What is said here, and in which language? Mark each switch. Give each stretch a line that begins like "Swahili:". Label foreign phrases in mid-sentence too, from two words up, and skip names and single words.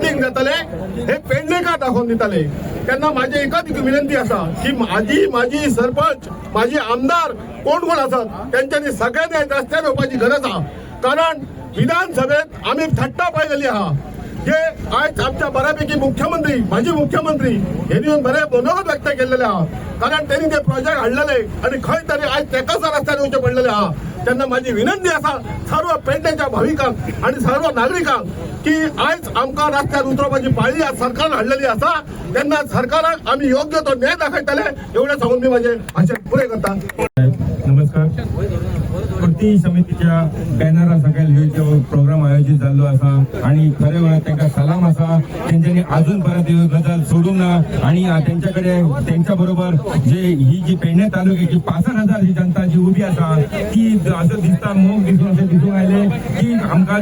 Konkani: लिंक जातले हे पेडणेकार दाखवून दितले त्यांना माझी एकच विनंती असा की माझी सरपंच माझी आमदार कोण असतात त्यांच्यानी सगळ्यांनी रस्त्यार येवपाची गरज आहे कारण विधानसभेत आम्ही थट्टा पाहिलेली आहा जे आज आमच्या बऱ्यापैकी मुख्यमंत्री माजी मुख्यमंत्री यांनी बरे मनोगत व्यक्त केलेले आहात कारण त्यांनी ते प्रोजेक्ट हाडलेले आणि खंय तरी आज तेकाच रस्त्यार येवचे पडलेले आहात त्यांना माझी विनंती असा सर्व पेडण्याच्या भाविकांक आणि सर्व नागरिकांक की आज आमकां रस्त्यार उतरपाची पाळी आज सरकार हाडलेली आसा त्यांना सरकाराक आम्ही योग्य तो न्याय दाखयतले एवढे सांगून मी माझे भाषण पुरे करता. नमस्कार. कृती समितीच्या बॅनरा सकयल ह्यो प्रोग्राम आयोजित जाल्लो आसा आणि खरे वेळार तांकां सलाम आसा तेंच्यांनी अजून परत ह्यो गजाल सोडूंक ना आणि तेंच्याकडे तेंच्या बरोबर ही जी पेडणे तालुक्याची 65,000 जी जनता जी उभी आसा ती असं दिसता मोग दिसून आयले की आमकां